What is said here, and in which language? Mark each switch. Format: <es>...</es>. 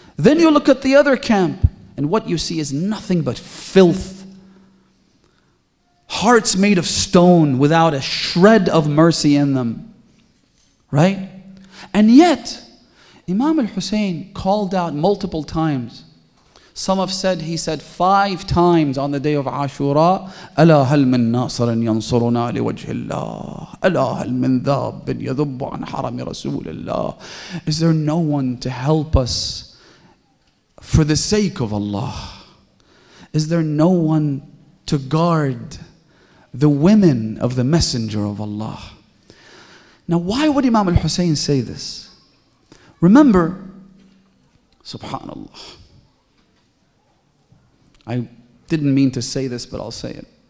<en>Then you look at the other camp, and what you see is nothing but filth. Hearts made of stone without a shred of mercy in them. Right? And yet, Imam al-Hussein called out multiple times. Some have said, he said 5 times on the day of Ashuraa,</en> <ar>أَلَا هَلْ مِن نَاصِرٍ يَنصُرُنَا لِوَجْهِ اللَّهِ أَلَا هَلْ مِن ذَابٍ يَذُبُّ عَنْ حَرَمِ رَسُولِ اللَّهِ.</ar> <en>Is there no one to help us for the sake of Allah? Is there no one to guard the women of the Messenger of Allah? Now, why would Imam al-Hussein say this? Remember, subhanallah, I didn't mean to say this, but I'll say it.</en>